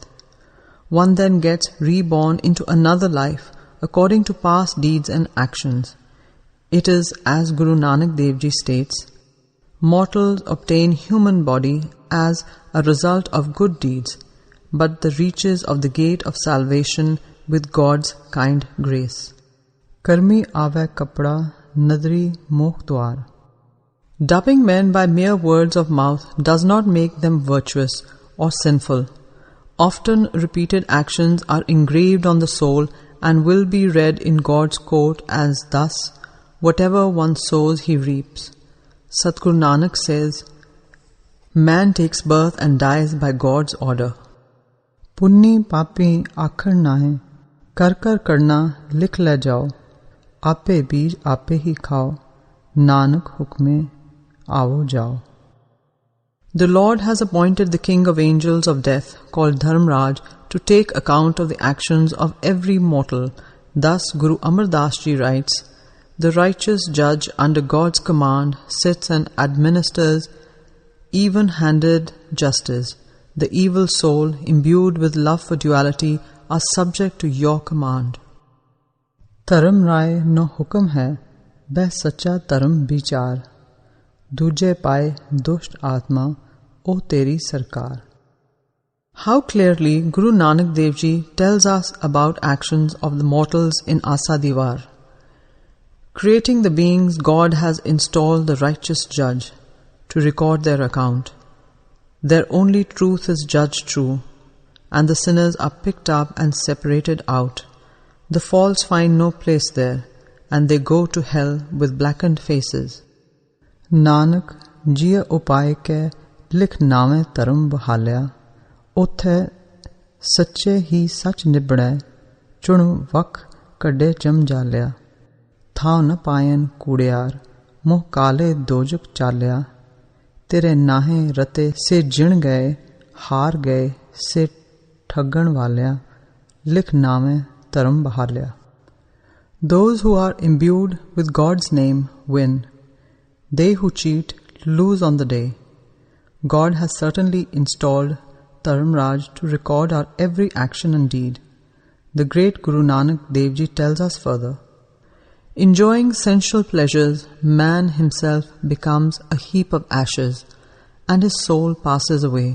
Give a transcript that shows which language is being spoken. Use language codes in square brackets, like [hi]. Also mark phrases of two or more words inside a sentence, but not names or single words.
[en] One then gets reborn into another life according to past deeds and actions. It is as Guru Nanak Dev Ji states, mortals obtain human body as a result of good deeds, but the reaches of the gate of salvation with God's kind grace. [pa] ਕਰਮੀ ਆਵੇ ਕਪੜਾ ਨਦਰੀ ਮੋਖ ਦੁਆਰ. [en] Dubbing men by mere words of mouth does not make them virtuous or sinful. Often repeated actions are engraved on the soul and will be read in God's court as thus, whatever one sows he reaps. Satguru Nanak says, man takes birth and dies by God's order. [pa] ਪੁੰਨੀ ਪਾਪੀ ਆਖਰ ਨਾ ਹੈ ਕਰ ਕਰਨਾ ਲਿਖ ਲੈ ਜਾਓ. ਆਪੇ ਬੀਜ ਆਪੇ ਹੀ ਖਾਓ ਨਾਨਕ ਹੁਕਮੇ ਆਵੋ ਜਾਓ. [en] The Lord has appointed the king of angels of death, called Dharmraj, to take account of the actions of every mortal. Thus Guru Amar Das Ji writes, the righteous judge under God's command sits and administers even-handed justice. The evil soul, imbued with love for duality, are subject to your command. [pa] ਧਰਮ ਰਾਇ ਨੋ ਹੁਕਮ ਹੈ ਬਹਿ ਸੱਚਾ ਧਰਮ ਬਿਚਾਰ. ਦੂਜੇ ਪਾਏ ਦੁਸ਼ਟ ਆਤਮਾ ਓ ਤੇਰੀ ਸਰਕਾਰ. [en] How clearly Guru Nanak Dev Ji tells us about actions of the mortals in Asa Diwar. Creating the beings, God has installed the righteous judge to record their account. Their only truth is judged true, and the sinners are picked up and separated out. The false find no place there, and they go to hell with blackened faces. [pa] ਨਾਨਕ ਜੀਆ ਉਪਾਏ ਕੇ ਲਿਖ ਨਾਮੇ ਧਰਮ ਬਹਾਲਿਆ ਉਥੇ ਸੱਚੇ ਹੀ ਸਚ ਨਿਬੜੇ ਚੁਣ ਵਖ ਕੱਢੇ ਚਮ ਜਲਿਆ. ਥਾਓ ਨ ਪਾਇਨ ਕੂੜਿਆਰ ਮੁਹ ਕਾਲੇ ਦੋਜ਼ਕ ਚਾਲਿਆ. ਤੇਰੇ ਨਾਹੇ ਰਤੇ ਸੇ ਜਿਣ ਗਏ ਹਾਰ ਗਏ ਸੇ ਠਗਣ ਵਾਲਿਆ ਲਿਖ ਨਾਮੇ ਧਰਮ ਬਹਾਲਿਆ. [en] Those who are imbued with God's name win. They who cheat lose on the day. God has certainly installed Dharamraj to record our every action and deed. The great Guru Nanak Dev Ji tells us further, enjoying sensual pleasures, man himself becomes a heap of ashes, and his soul passes away.